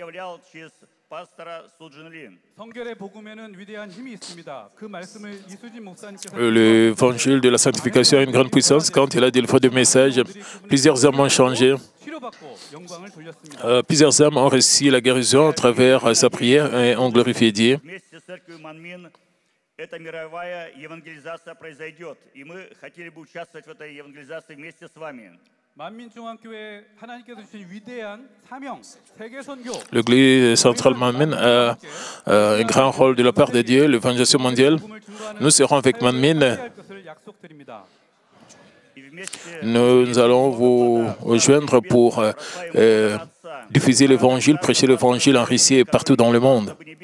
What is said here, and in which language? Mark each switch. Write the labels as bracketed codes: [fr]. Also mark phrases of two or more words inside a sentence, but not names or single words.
[fr] L'évangile de la sanctification a une grande puissance. Quand il a délivré des messages, plusieurs âmes ont changé. Plusieurs âmes ont reçu la guérison à travers sa prière et ont glorifié Dieu. [ru] Эта мировая евангелизация произойдет, и мы хотели бы участвовать в этой евангелизации вместе с вами. [fr] L'église centrale Manmin a un grand rôle de la part de Dieu, l'évangélisation mondiale. Nous serons avec Manmin. Nous allons vous rejoindre pour diffuser l'évangile, prêcher l'évangile en Russie et partout dans le monde.